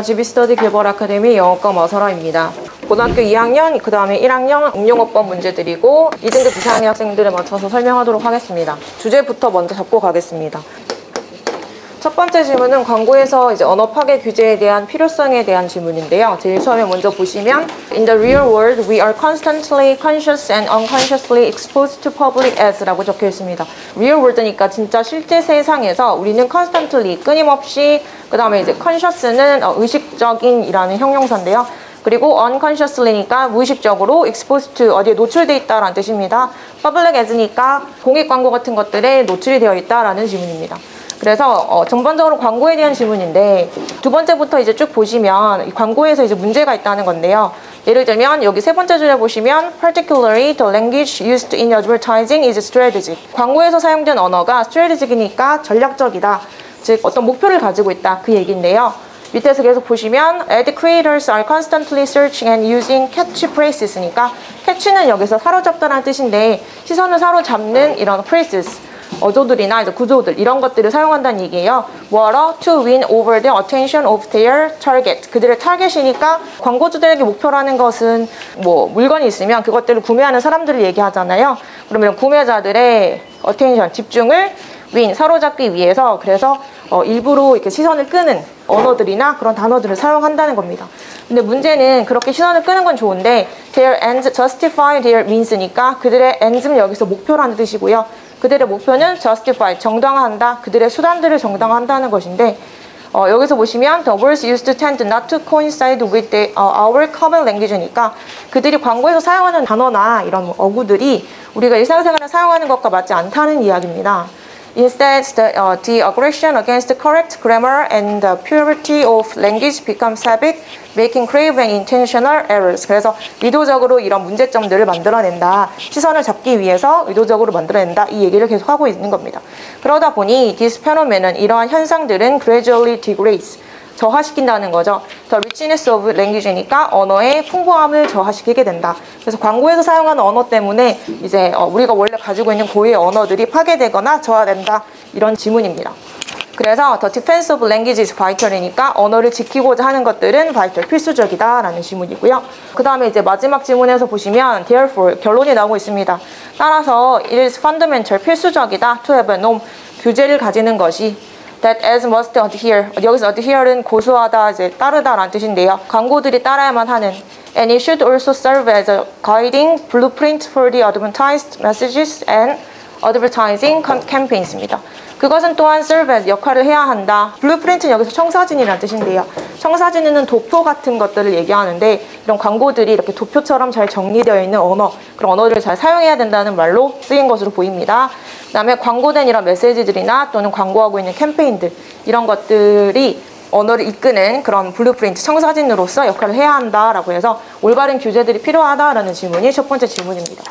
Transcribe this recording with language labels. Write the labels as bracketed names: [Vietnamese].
[Korean] GB스터디 글로벌 아카데미 영어과 머설아입니다. 고등학교 2학년, 그 다음에 1학년 응용어법 문제들이고 2등급 이상의 학생들에 맞춰서 설명하도록 하겠습니다. 주제부터 먼저 잡고 가겠습니다. 첫 번째 질문은 광고에서 이제 언어 파괴 규제에 대한 필요성에 대한 질문인데요. [English] 제일 처음에 먼저 보시면 In the real world, we are constantly conscious and unconsciously exposed to public ads 라고 적혀 있습니다. [Korean] real world 니까 진짜 실제 세상에서 우리는 constantly, 끊임없이, 그 다음에 이제 conscious는 의식적인 이라는 형용사인데요. 그리고 unconsciously니까 무의식적으로 exposed to 어디에 노출되어 있다라는 뜻입니다. public ads 니까 공익 광고 같은 것들에 노출이 되어 있다라는 질문입니다. 그래서 전반적으로 광고에 대한 질문인데 두 번째부터 이제 쭉 보시면 이 광고에서 이제 문제가 있다는 건데요. [English] 예를 들면 여기 세 번째 줄에 보시면 particularly the language used in advertising is strategic. [Korean] 광고에서 사용된 언어가 strategic이니까 전략적이다. 즉 어떤 목표를 가지고 있다. 그 얘기인데요. 밑에서 계속 보시면 ad creators are constantly searching and using catchphrases. 니까 catch는 여기서 사로잡다라는 뜻인데 시선을 사로잡는 이런 phrases. 어조들이나 이제 구조들 이런 것들을 사용한다는 얘기예요. 뭐하러? [English] To win over the attention of their target. [Korean] 그들의 타겟이니까 광고주들에게 목표라는 것은 뭐 물건이 있으면 그것들을 구매하는 사람들을 얘기하잖아요. 그러면 구매자들의 attention, 집중을 win, 사로잡기 위해서 그래서 일부러 이렇게 시선을 끄는 언어들이나 그런 단어들을 사용한다는 겁니다. 근데 문제는 그렇게 시선을 끄는 건 좋은데 their ends justify their means 니까 그들의 ends는 여기서 목표라는 뜻이고요. 그들의 목표는 justify, 정당화한다. 그들의 수단들을 정당화한다는 것인데 여기서 보시면 the words used tend not to coincide with our common language 니까 그들이 광고에서 사용하는 단어나 이런 어구들이 우리가 일상생활에 사용하는 것과 맞지 않다는 이야기입니다. [English] Instead, the aggression against correct grammar and the purity of language becomes habit, making grave and intentional errors. [Korean] 그래서 의도적으로 이런 문제점들을 만들어낸다. 시선을 잡기 위해서 의도적으로 만들어낸다. 이 얘기를 계속 하고 있는 겁니다. 그러다 보니 this phenomenon, 이러한 현상들은 gradually degrades. 저하시킨다는 거죠. The richness of language 니까 언어의 풍부함을 저하시키게 된다. 그래서 광고에서 사용하는 언어 때문에 이제 우리가 원래 가지고 있는 고유의 언어들이 파괴되거나 저하된다. 이런 지문입니다. 그래서 The defense of language is vital 이니까 언어를 지키고자 하는 것들은 vital, 필수적이다 라는 지문이고요. 그 다음에 이제 마지막 지문에서 보시면 therefore, 결론이 나오고 있습니다. [English] 따라서 it is fundamental, 필수적이다 to have a norm, 규제를 가지는 것이 that as must adhere. [Korean] 여기서 adhere는 고수하다, 이제 따르다라는 뜻인데요. 광고들이 따라야만 하는. [English] And it should also serve as a guiding blueprint for the advertised messages and advertising campaigns 입니다. [Korean] 그것은 또한 serve as 역할을 해야 한다. blueprint는 여기서 청사진이라는 뜻인데요. 청사진은 도표 같은 것들을 얘기하는데 이런 광고들이 이렇게 도표처럼 잘 정리되어 있는 언어, 그런 언어를 잘 사용해야 된다는 말로 쓰인 것으로 보입니다. 그 다음에 광고된 이런 메시지들이나 또는 광고하고 있는 캠페인들 이런 것들이 언어를 이끄는 그런 블루프린트, 청사진으로서 역할을 해야 한다라고 해서 올바른 규제들이 필요하다라는 질문이 첫 번째 질문입니다.